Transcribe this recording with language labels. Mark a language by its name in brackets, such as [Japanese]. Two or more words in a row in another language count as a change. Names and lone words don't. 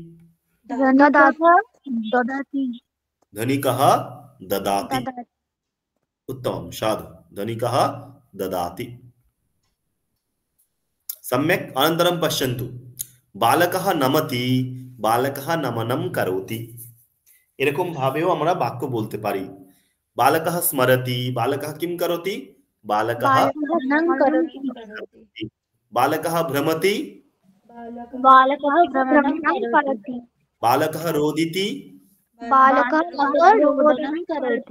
[Sanskrit] ददाति धनिकः ददाति उत्तमं साधु धनिकः ददाति सम्यक् अनन्तरं पश्यन्तु बालकः नमति बालकः नमनं करोति [Bangla] এরকম ভাবেও আমরা বাক্য বলতে পারি [Sanskrit] बालकः स्मरति बालकः किं करोति बालकः बालकः भ्रमति बालकः भ्रमणं करोति बालकः रोदिति बालकः रोदनं करोति